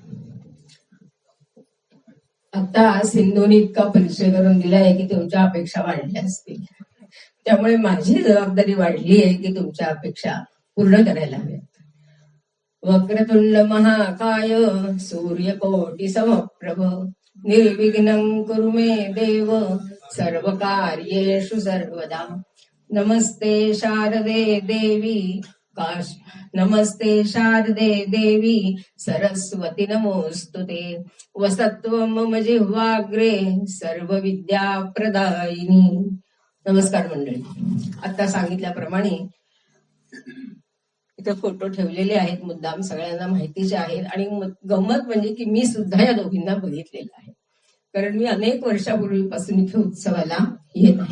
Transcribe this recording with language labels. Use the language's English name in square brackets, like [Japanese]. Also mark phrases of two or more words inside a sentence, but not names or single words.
[Marathi] आता सिंधूने इतका परिचय करून दिला आहे की तुमच्या अपेक्षा वाढल्या असतील, त्यामुळे माझी जबाबदारी वाढली आहे की तुमच्या अपेक्षा पूर्ण करायला हव्यात. [Sanskrit] वक्रतुंड महाकाय सूर्यकोटि समप्रभ निर्विघ्नं कुरु मे देव सर्व कार्येषु सर्वदा. नमस्ते शारदे देवी नमस्ते शारदे देवी सरस्वती नमोस्तुते. वसत्वं मम जिह्वाग्रे सर्व विद्या प्रदायिनी. [Marathi] नमस्कार मंडळी. आता सांगितल्याप्रमाणे इथे फोटो ठेवलेले आहेत, मुद्दाम सगळ्यांना माहितीचे आहेत. आणि गंमत म्हणजे की मी सुद्धा या दोघींना बघितलेलं आहे, कारण मी अनेक वर्षापूर्वीपासून इथे उत्सवाला येत आहे.